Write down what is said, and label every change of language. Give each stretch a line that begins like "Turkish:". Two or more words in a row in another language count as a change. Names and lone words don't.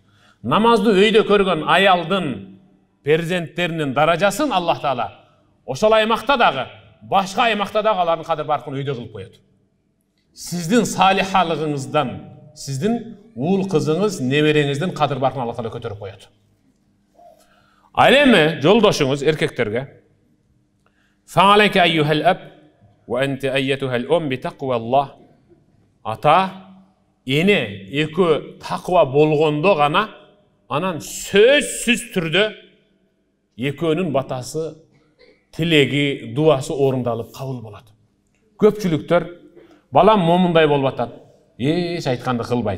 Kyrgyz: Намазды өйдө көргөн аялдын перзенттеринин даражасын Аллах Таала ошол аймакта дагы, башка аймакта дагы алардын кадыр баркын өйдө кылып коет. Сиздин салихалыгыңыздан, сиздин уул кызыңыз, небереңиздин кадыр баркын Аллах Таала көтөрүп коет. Ал эми жолдошуңуз эркектерге
Arabic: فعليك أيها الأب وأنت أيتها الأم بتقوى الله.
Kyrgyz: Ата, эне экөө таква болгондо гана анан сөзсүз түрдө экөөнүн батасы, тилеги, дуасы орундалып кабыл болот. Көпчүлүктөр балам момундай болуп атат, эч айтканды кылбайт.